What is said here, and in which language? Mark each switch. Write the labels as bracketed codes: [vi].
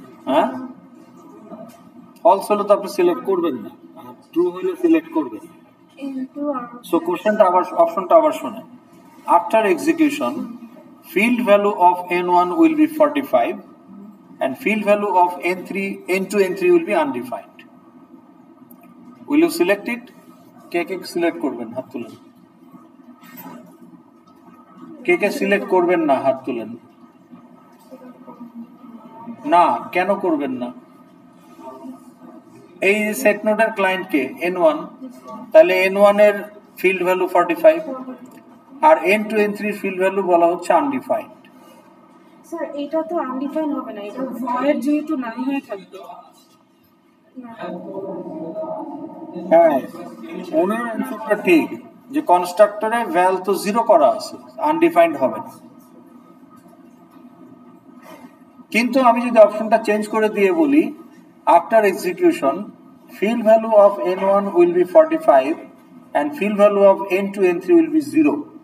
[bn] হ্যাঁ, ফলস হলে তো আপনি সিলেক্ট করবেন না, ট্রু হলে সিলেক্ট করবেন। সো কোশ্চেনটা আবার, অপশনটা আবার শোনেন। [en] After execution field value of n1 will be 45 and field value of n2 n3 will be undefined. Will you select it? [bn] K K select করবেন, হাত তুলেন। কে কে সিলেক্ট করবেন না, হাত তুলেন। না, কেন করবেন না? এই সেট নোডের ক্লায়েন্ট কে, n1, তাহলে n1 এর ফিল্ড ভ্যালু 45 আর n2 n3 ফিল্ড ভ্যালু বলা হচ্ছে আনডিফাইন্ড। স্যার এটা তো আনডিফাইন হবে না, এটা ভয়েড যেহেতু নাম হয়ে থাকবে। হ্যাঁ, ওনার অ্যানসারটা ঠিক, যে কনস্ট্রাক্টরে ভ্যাল তো 0 করা আছে, আনডিফাইন্ড হবে না। কিন্তু আমি যদি অপশনটা চেঞ্জ করে দিয়ে বলি, [en] After execution field value of n1 will be 45 and field value of n2 n3 will be 0.